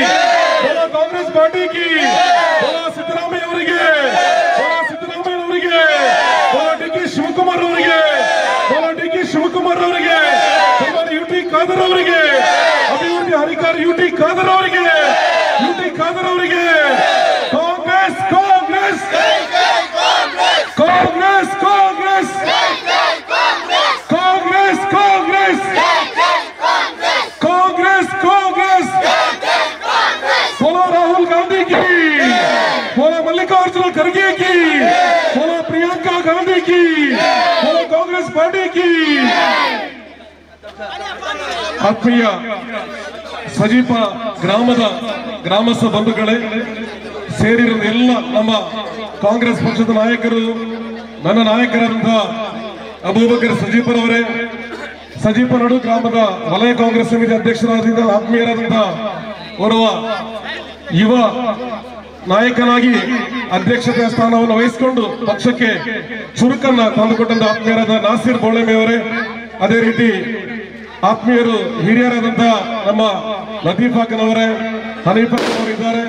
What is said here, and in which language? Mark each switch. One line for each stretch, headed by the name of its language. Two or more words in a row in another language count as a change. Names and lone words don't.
Kannada: ಸಿದ್ದರಾಮಯ್ಯ ಅವರಿಗೆ, DK ಶಿವಕುಮಾರ್ ಅವರಿಗೆ, UT ಖಾದರ್ ಅವರಿಗೆ, ಅಭಿವೃದ್ಧಿ ಅಧಿಕಾರಿ UT ಖಾದರ್ ಅವರಿಗೆ,
Hindi: ಕಾಂಗ್ರೆಸ್ ಕಾಂಗ್ರೆಸ್ ಕಾಂಗ್ರೆಸ್ ಕಾಂಗ್ರೆಸ್ ಕಾಂಗ್ರೆಸ್ ಕಾಂಗ್ರೆಸ್ ಕಾಂಗ್ರೆಸ್ ಕಾಂಗ್ರೆಸ್ बोलो राहुल गांधी की, बोलो मल्लिकार्जुन खड़गे की, बोलो प्रियंका गांधी की, बोलो कांग्रेस पार्टी की.
Kannada: ಆತ್ಮೀಯ ಸಜೀಪ ಗ್ರಾಮದ ಗ್ರಾಮಸ್ಥ ಬಂಧುಗಳೇ, ಸೇರಿರುವ ಎಲ್ಲ ನಮ್ಮ ಕಾಂಗ್ರೆಸ್ ಪಕ್ಷದ ನಾಯಕರು, ನನ್ನ ನಾಯಕರಾದಂತಹ ಅಬೂಬಕರ್ ಸಜೀಪರವರೇ, ಸಜೀಪನಡು ಗ್ರಾಮದ ವಲಯ ಕಾಂಗ್ರೆಸ್ ಸಮಿತಿ ಅಧ್ಯಕ್ಷರಾದ ಆತ್ಮೀಯರಾದಂತಹ ಓರ್ವ ಯುವ ನಾಯಕನಾಗಿ ಅಧ್ಯಕ್ಷತೆಯ ಸ್ಥಾನವನ್ನು ವಹಿಸಿಕೊಂಡು ಪಕ್ಷಕ್ಕೆ ಚುರುಕನ್ನ ತಂದುಕೊಟ್ಟಂತ ಆತ್ಮೀಯರಾದ ನಾಸೀರ್ ಬೋಳಮೆ ಅವರೇ, ಅದೇ ರೀತಿ ಆತ್ಮೀಯರು ಹಿರಿಯರಾದಂತಹ ನಮ್ಮ ಲತೀಫಾ ಖಾನ್ ಅವರೇ, ಹನೀಫಾ ಖಾನ್ ಅವರು ಇದ್ದಾರೆ.